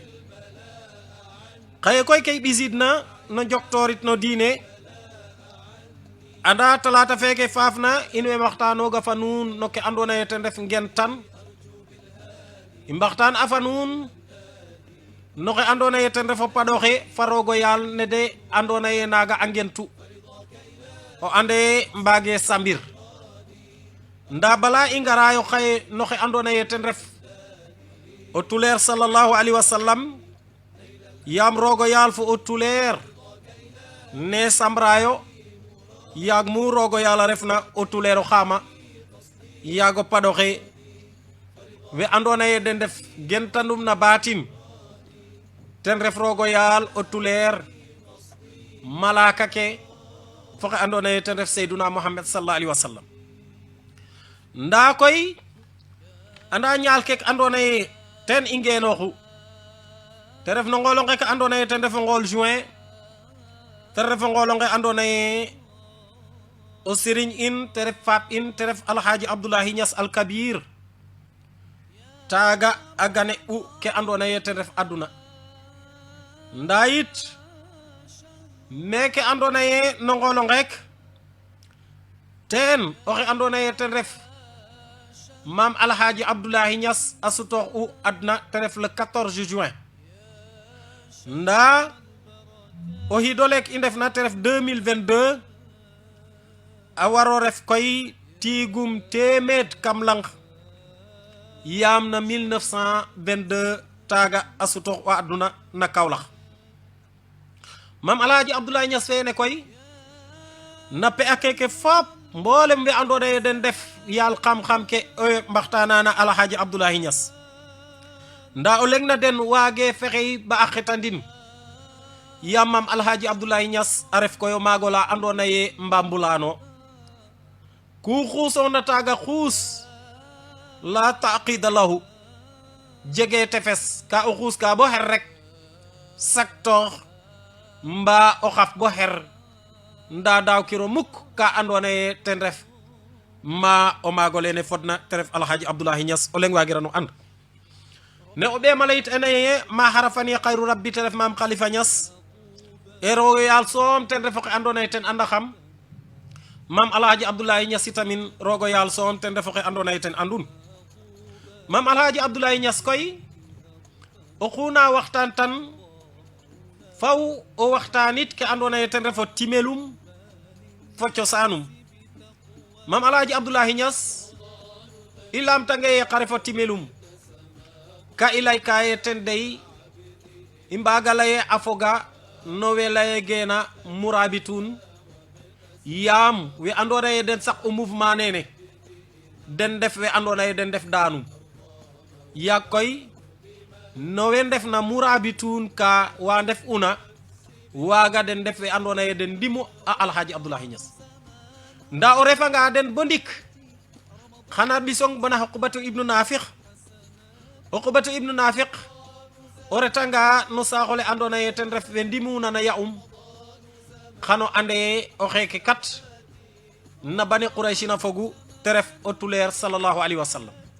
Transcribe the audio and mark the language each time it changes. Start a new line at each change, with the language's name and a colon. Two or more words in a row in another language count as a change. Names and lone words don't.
Serer: xaye koy kay ɓisidna no njoktorit no diine anda talata feke fafna in we waxtanoga fa nuun no ke andona ye ten ref ngen tan i mbaxtaan afa nuun noxe andona ye ten refo paɗoxe fa rogo yaal ne de andona ye naga a ngentu o ande mbage sambir nda bala i ngarayo xaye noxe andona ye ten ref o tuleer
Arabic: صلى الله عليه وسلم
Serer: yam rogo yaal fo o tuleer ne samrayo yaag mu rogo yaal a refna o tuleero xama yaago paɗoxe we andona ye den def gentanum na batin ten ref rogo yaal o tuleer malaka ke foxe andona ye ten ref seyduna muhammad
Arabic: صلى الله عليه وسلم
Serer: nda koy anda ñaal kek andona ye ten i ngenoxu te ref no ngolo nge ka andona ye ten ref ngol juin te ref ngolo nge andona ye o serigne in te ref fap in te ref alhaji abdoulahi Niass al kabir taga a gane u ke andona ye ten ref aduna nda yit meke andona ye no ngolo ngek ten oxe andona ye ten ref mam alhaji abdoulahi Niass a sutoox u adna te ref
French: le 14 juin
Serer: nda o hidolek i ndefna te ref 2022 a waro ref koy tigum temed kam lang yam na 1922 taga a sutoox u aduna na Kaolack mam alhaji abdoulahi Niass fene koy na pe a keke fop mboolem we andona ye den def yaal xam-xam ke mbaxtanana alhaji abdoulahi Niass nda o leng na den waage fexey ba a xetandin yam mam alhaji abdoulahi Niass a ref koyo magola andona ye mbambulano ku xuusona taga xuus la taqida lahu jege tefes ka o xuus ka bo xer rek saktor mba o xaf bo xer nda daw kiro mukk ka andona ye ten ref ma o mago lene fodna te ref alhaji abdoulahi Niass o leng wagirano and ne o ɓe malayit ene ye ma harafani khairu rabbi te ref mam khalifa Niass e rogo yaal soom ten refo xe andona ye ten anda xam mam alhaji abdoulahi Niass tamin rogo yaal soom ten refo xe andona ye ten andun mam alhaji abdoulahi Niass koy o xuna waxtaan tan faw o waxtaanit ke andona ye ten refo timelum fo cosanum mam alhaji abdoulahi Niass i lamtange ye xa refo timelum ka i lay ka ye ten dey i mbaga leye a foga no we leye gena murabitun yam we andona ye den sak o mouvement nene den def we andona ye den def danum ya koy no we ndef na murabitun ka wa ndef una waga den def we andona ye den ndimu a alhaji abdoulahi Niass nda o refa nga den bo ndik xana bisong bana Uqbatu ibnu Nafiq Uqbatu ibnu Nafiq o retanga no saxole andona ye ten ref we ndimuna na ya'um xano ande o xeke kat na bani qurayshina fogu te ref o tuleer
Arabic: صلى الله عليه وسلم